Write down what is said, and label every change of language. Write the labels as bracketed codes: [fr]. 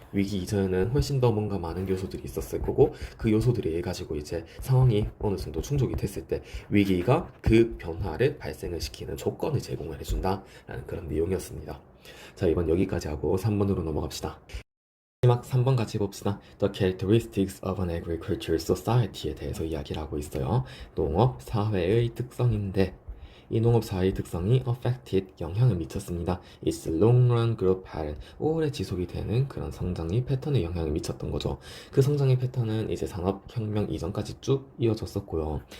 [ko] 위기 이전에는 훨씬 더 뭔가 많은 요소들이 있었을 거고, 그 요소들이 가지고 이제 상황이 어느 정도 충족이 됐을 때 위기가 그 변화를 발생을 시키는 조건을 제공을 해준다라는 그런 내용이었습니다. 자, 이번 여기까지 하고 3번으로 넘어갑시다. 마지막 3번 같이 봅시다. [en] The characteristics of an agricultural society [ko] 에 대해서 이야기를 하고 있어요. 농업 사회의 특성인데 이 농업 사회의 특성이 affected 영향을 미쳤습니다. [en] Its long run growth pattern [ko] 오래 지속이 되는 그런 성장의 패턴에 영향을 미쳤던 거죠. 그 성장의 패턴은 이제 산업혁명 이전까지 쭉 이어졌었고요.